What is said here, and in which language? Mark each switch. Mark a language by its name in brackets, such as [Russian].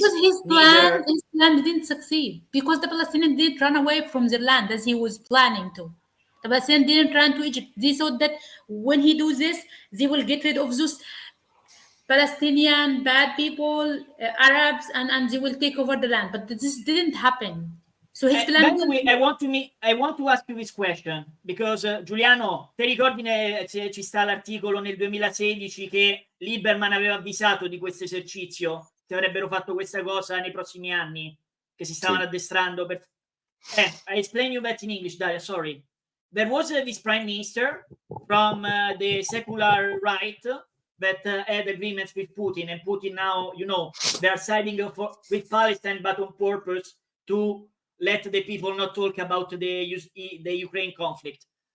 [English] Because his plan didn't succeed. Because the Palestinians did run away from their land as he was planning to. The Palestinians didn't run to Egypt. They thought that when he do this, they will get rid of those Palestinian bad people, Arabs, and they will take over the land. But this didn't happen. So his plan. By the way, I want to ask you this question because [Italian] Giuliano, ti ricordi ci sta l'articolo nel 2016 che Lieberman aveva avvisato di questo esercizio, che avrebbero fatto questa cosa nei prossimi anni, che si stavano addestrando per... [English] I explain you that in English, Daria, sorry. There was this prime minister from the secular right that had agreements with Putin, and Putin now, they are siding with Palestine, but on purpose to let the people not talk about the Ukraine conflict.